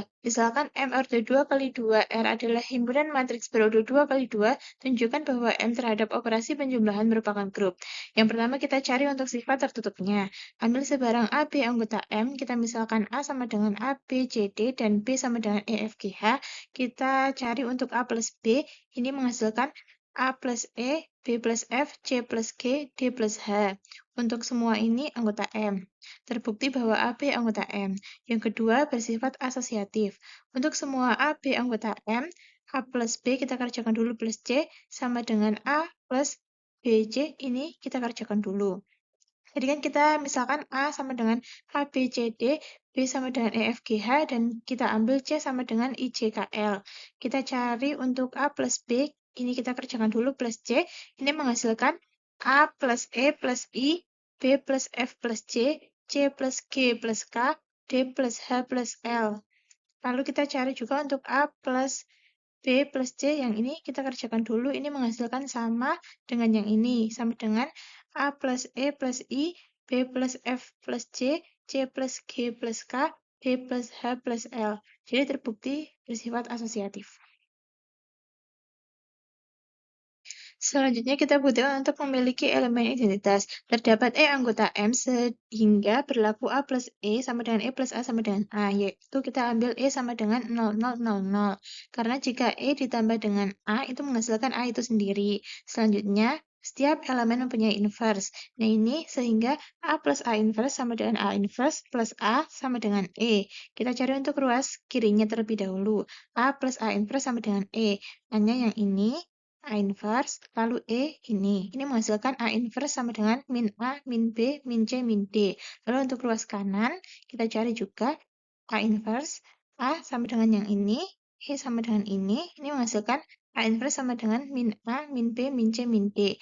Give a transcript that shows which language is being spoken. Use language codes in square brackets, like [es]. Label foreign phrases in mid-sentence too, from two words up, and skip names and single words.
[id] Misalkan M ordo 2 kali 2 R adalah himpunan matriks berordo 2 kali 2, tunjukkan bahwa M terhadap operasi penjumlahan merupakan grup. Yang pertama kita cari untuk sifat tertutupnya. Ambil sebarang A, B anggota M, kita misalkan A sama dengan A, B, C, D, dan B sama dengan E, F, G, H. Kita cari untuk A plus B, ini menghasilkan A plus E, B plus F, C plus G, D plus H. Untuk semua ini anggota M. Terbukti bahwa AB anggota M. Yang kedua, bersifat asosiatif. Untuk semua AB anggota M, A plus B kita kerjakan dulu plus C, sama dengan A plus BC, ini kita kerjakan dulu. Jadi kan kita misalkan A sama dengan A, B, C, D, B B sama dengan EFGH, dan kita ambil C sama dengan IJKL. Kita cari untuk A plus B, ini kita kerjakan dulu, plus C, ini menghasilkan A plus E plus I, B plus F plus C plus G plus K, D plus H plus L. Lalu kita cari juga untuk A plus B plus C, yang ini kita kerjakan dulu, ini menghasilkan sama dengan yang ini, sama dengan A plus E plus I, B plus F plus C plus G plus K, D plus H plus L. Jadi terbukti bersifat asosiatif. Selanjutnya kita buktikan untuk memiliki elemen identitas. Terdapat E anggota M sehingga berlaku A plus E sama dengan E plus A sama dengan A, yaitu kita ambil E sama dengan 0000. Karena jika E ditambah dengan A itu menghasilkan A itu sendiri. Selanjutnya, setiap elemen mempunyai inverse. Nah ini sehingga A plus A inverse sama dengan A inverse plus A sama dengan E. Kita cari untuk ruas kirinya terlebih dahulu. A plus A inverse sama dengan E. Hanya yang ini A inverse, lalu E ini. Ini menghasilkan A inverse sama dengan min A, min B, min C, min D. Lalu untuk ruas kanan, kita cari juga A inverse, A sama dengan yang ini, E sama dengan ini menghasilkan A inverse sama dengan min A, min B, min C, min D.